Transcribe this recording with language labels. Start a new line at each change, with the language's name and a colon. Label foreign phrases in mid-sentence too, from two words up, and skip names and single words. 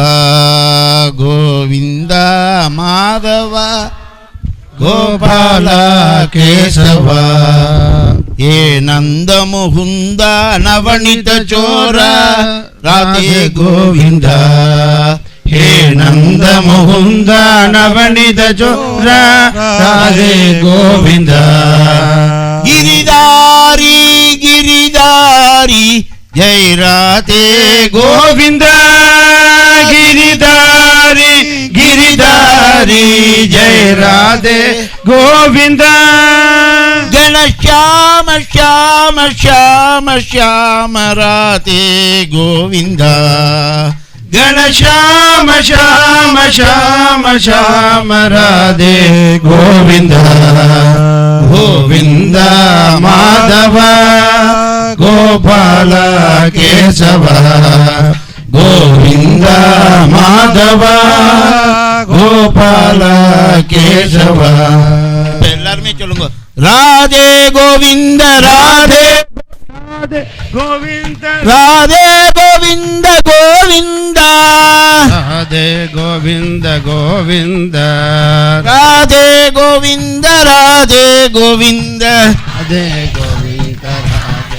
Sanskrit: கோவிந்தா மாதவா கோபாலா கேசவா. ஏ நந்த முகுந்த நவனித சோரா ராதே கோவிந்தா. ஹே நந்த முகுந்த நவனித சோரா ராதே கோவிந்தா. गिरिधारी गिरिधारी जय राधे गोविंदा. गिरिधारी गिरिधारी जय राधे गोविंदा. गण श्याम श्याम श्याम श्याम राधे गोविंदा. गण श्याम श्याम श्याम श्याम राधे गोविंदा. गोविंद माधव गोपाल केशव. गोविंद माधव गोपाल केशव.
Tamil: எல்லாரும் சொல்லுங்க, ராதே கோவிந்த ராதே ராதே கோவிந்த ராதே கோவிந்த கோவிந்த ராதே கோவிந்த கோவிந்த ராதே கோவிந்த ராதே கோவிந்த ராதே கோவிந்த ராதே.